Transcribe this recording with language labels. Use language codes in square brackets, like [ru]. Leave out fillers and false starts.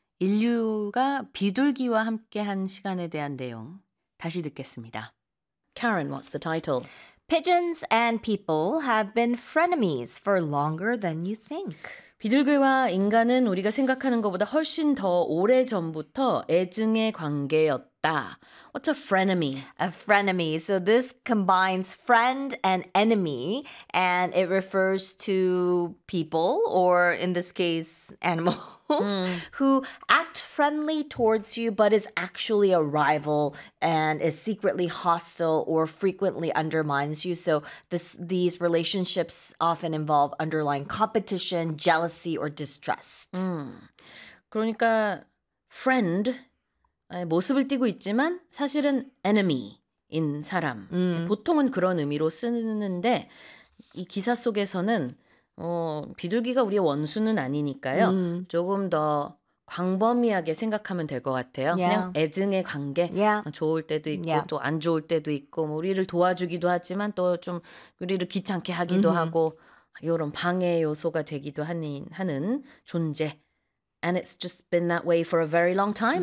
[ko] 인류가 비둘기와 함께한 시간에 대한 내용 다시 듣겠습니다. [en] Karen, what's the title? Pigeons and people have been frenemies for longer than you think. [ko] 비둘기와 인간은 우리가 생각하는 것보다 훨씬 더 오래 전부터 애증의 관계였다. [en] What's a frenemy? A frenemy. So this combines friend and enemy, and it refers to people, or in this case, animals, who act friendly towards you, but is actually a rival and is secretly hostile or frequently undermines you. So these relationships often involve underlying competition, jealousy, or distrust. [ko] 그러니까 friend 모습을 띠고 있지만 사실은 enemy인 사람. 보통은 그런 의미로 쓰는데 이 기사 속에서는 비둘기가 우리의 원수는 아니니까요. 조금 더 광범위하게 생각하면 될 것 같아요. [en] Yeah. [ko] 그냥 애증의 관계. [en] Yeah. [ko] 좋을 때도 있고 [en] yeah. [ko] 또 안 좋을 때도 있고 뭐 우리를 도와주기도 하지만 또 좀 우리를 귀찮게 하기도 하고 이런 방해 요소가 되기도 하는 존재. [en] And it's just been that way for a very long time,